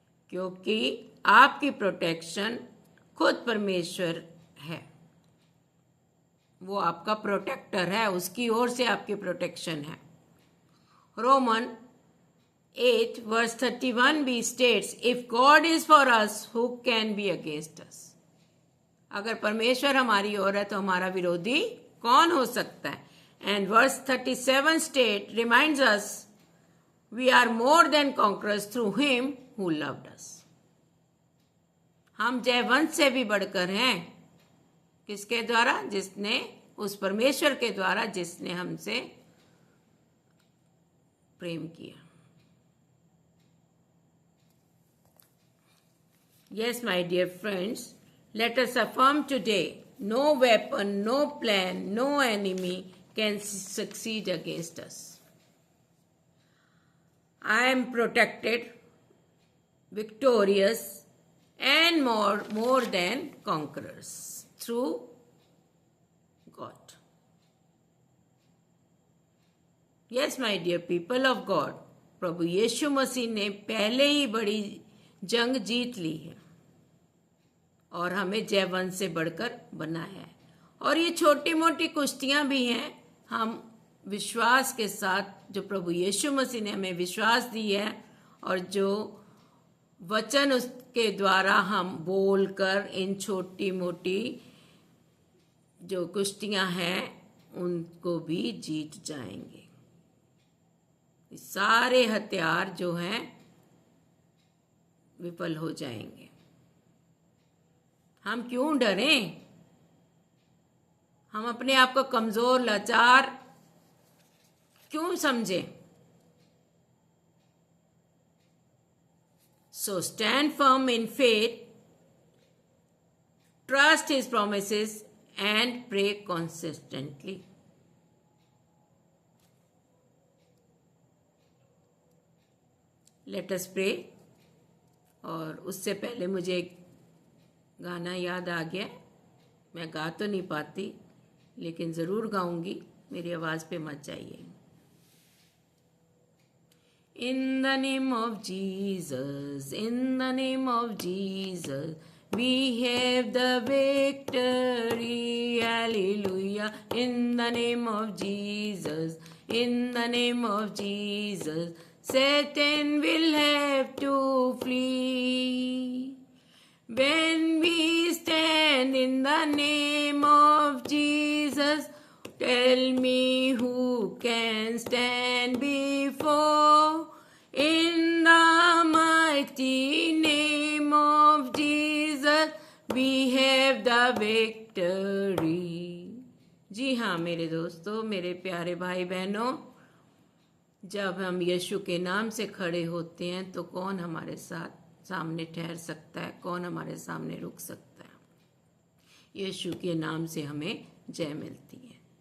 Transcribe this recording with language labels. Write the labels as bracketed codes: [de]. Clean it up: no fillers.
[hi] क्योंकि आपकी प्रोटेक्शन खुद परमेश्वर है, वो आपका प्रोटेक्टर है, उसकी ओर से आपकी प्रोटेक्शन है। [en] Roman 8 verse 31 भी states, if God is for us, who can be against us? [hi] अगर परमेश्वर हमारी ओर है तो हमारा विरोधी कौन हो सकता है? [en] And verse 37 state reminds us, we are more than conquerors through him who loved us. [hi] हम जयवंत से भी बढ़कर हैं। किसके द्वारा? जिसने, उस परमेश्वर के द्वारा जिसने हमसे प्रेम किया। [en] Yes, my dear friends, let us affirm today, no weapon, no plan, no enemy can succeed against us. I am protected, victorious, and more than conquerors through God. Yes, my dear people of God, [hi] प्रभु यीशु मसीह ने पहले ही बड़ी जंग जीत ली है और हमें जयवंत से बढ़कर बनाया है। और ये छोटी मोटी कुश्तियां भी हैं, हम विश्वास के साथ, जो प्रभु यीशु मसीह ने हमें विश्वास दी है और जो वचन उसके द्वारा हम बोलकर इन छोटी मोटी जो कुश्तियां हैं उनको भी जीत जाएंगे। सारे हथियार जो हैं विफल हो जाएंगे। हम क्यों डरें? हम अपने आप को कमजोर, लाचार क्यों समझें? [en] So stand firm in faith, trust His promises and pray consistently. Let us pray. [hi] और उससे पहले मुझे एक गाना याद आ गया। मैं गा तो नहीं पाती, लेकिन ज़रूर गाऊंगी, मेरी आवाज़ पे मत जाइए। [en] In the name of Jesus, in the name of Jesus, we have the victory, hallelujah. In the name of Jesus, in the name of Jesus, Satan will have to flee. When we stand in the name of Jesus, tell me who can stand before. In the mighty name of Jesus, we have the victory. [hi] जी हाँ मेरे दोस्तों, मेरे प्यारे भाई बहनों, जब हम यीशु के नाम से खड़े होते हैं तो कौन हमारे साथ सामने ठहर सकता है? कौन हमारे सामने रुक सकता है? यीशु के नाम से हमें जय मिलती है।